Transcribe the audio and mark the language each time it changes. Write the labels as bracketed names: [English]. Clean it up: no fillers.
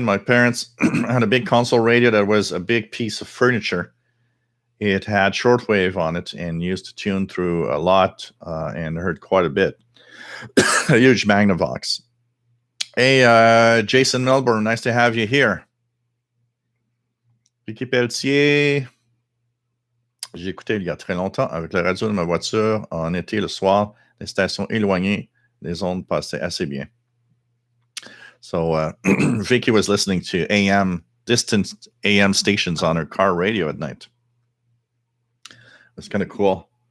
[English] My parents had a big console radio that was a big piece of furniture. It had shortwave on it and used to tune through a lot and heard quite a bit. A huge Magnavox. Hey, Jason Melbourne, nice to have you here. Vicky Pelletier. [French] J'ai écouté il y a très longtemps avec la radio de ma voiture en été le soir. Les stations éloignées, les ondes passaient assez bien. [English] So Vicky was listening to distant AM stations on her car radio at night. That's kind of cool.